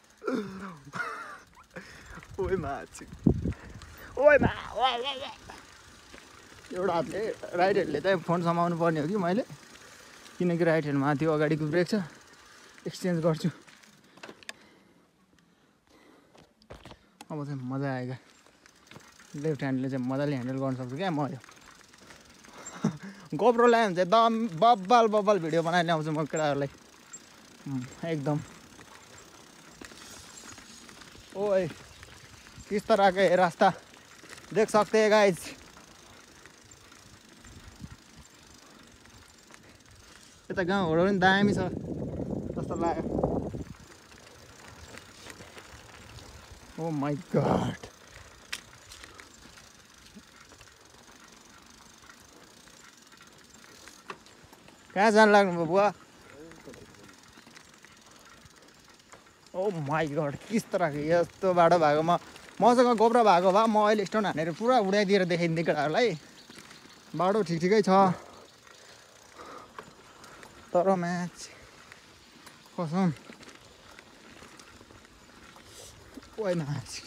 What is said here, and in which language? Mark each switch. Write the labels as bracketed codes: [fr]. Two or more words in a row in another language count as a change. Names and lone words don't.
[ne] ओइ मार्छ ओइ मा एउटा हातले [en] right handले [ne] चाहिँ फोन समाउनु पर्ने हो कि मैले किनकि [en] right handमा [ne] त्यो अगाडिको ब्रेक छ एक्सचेन्ज गर्छु अब चाहिँ [hi] मजा आएगा [en] left handले [ne] चाहिँ मजाले ह्यान्डल गर्न सक्छु क्या म यो गोप्रो ल्यायो भने चाहिँ दम बब्बाल भिडियो बनाएर ल्याउँछु म केटाहरूलाई एकदम ओए [hi] किस तरह का ये रास्ता देख सकते हैं [ne] गाइस यता गाउँहरू पनि दामी छ जस्तो लाग्यो [en] oh my god [ne] कहाँ जान लाग्नु बुवा [en] oh my god [hi] किस तरह के [ne] यस्तो बाटो भएको मसँग गोब्रो भएको भए म अहिले स्टोन हानेर पुरा उडाइदिएर देखाइदिन्थेँ केटाहरूलाई बाटो ठिकै छ तर म्याच कसम ओइ म्याच